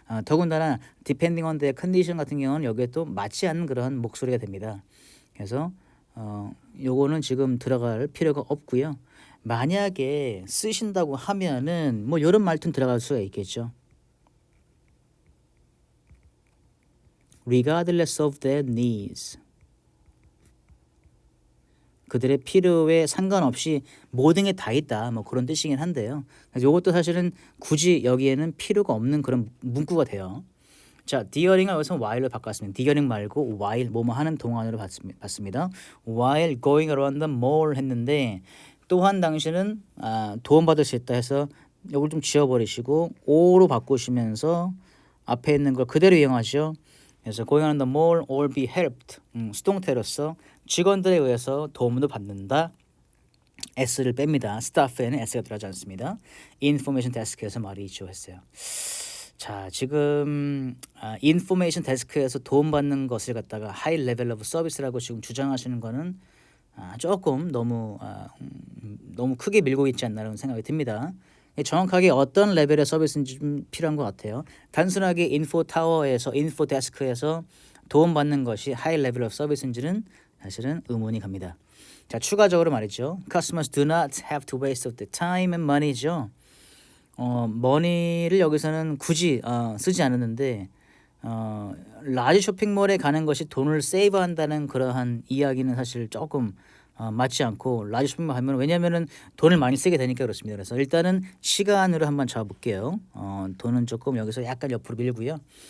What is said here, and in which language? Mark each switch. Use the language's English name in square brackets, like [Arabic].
[Korean] 더군다나 [English] depending on their condition [Korean] 같은 경우는 여기에 또 맞지 않는 그런 목소리가 됩니다. 그래서 요거는 지금 들어갈 필요가 없고요. 만약에 쓰신다고 하면은 뭐 이런 말투는 들어갈 수가 있겠죠. [English] regardless of their needs. [Korean] 그들의 필요에 상관없이 모든 게 다 있다. 뭐 그런 뜻이긴 한데요. 그래서 이것도 사실은 굳이 여기에는 필요가 없는 그런 문구가 돼요. 자, during을 여기서 while로 바꿨습니다. during 말고 while 뭐뭐 하는 동안으로 봤습니다. [English] while going around the mall [Korean] 했는데 또한 당신은 도움받을 수 있다 해서 이걸 좀 지워버리시고 o로 바꾸시면서 앞에 있는 걸 그대로 이용하죠. 그래서 [English] going around the mall or be helped [Korean] 수동태로서 직원들에 의해서 도움도 받는다. S를 뺍니다. staff에는 S가 들어가지 않습니다. information desk에서 말이죠 했어요. 자, 지금 인포메이션 데스크에서 도움받는 것을 갖다가 하이 레벨 오브 서비스라고 지금 주장하시는 거는 조금 너무 크게 밀고 있지 않나라는 생각이 듭니다. 정확하게 어떤 레벨의 서비스인지 좀 필요한 것 같아요. 단순하게 인포 타워에서 인포 데스크에서 도움받는 것이 하이 레벨 오브 서비스인지는 사실은 의문이 갑니다. 자, 추가적으로 말이죠. [English] Customers do not have to waste the time and money죠. [Korean] 머니를 여기서는 굳이 쓰지 않았는데 라지 쇼핑몰에 가는 것이 돈을 세이브한다는 그러한 이야기는 사실 조금 맞지 않고 라지 쇼핑몰 하면 왜냐면은 돈을 많이 쓰게 되니까 그렇습니다. 그래서 일단은 시간으로 한번 잡아볼게요. 돈은 조금 여기서 약간 옆으로 밀고요.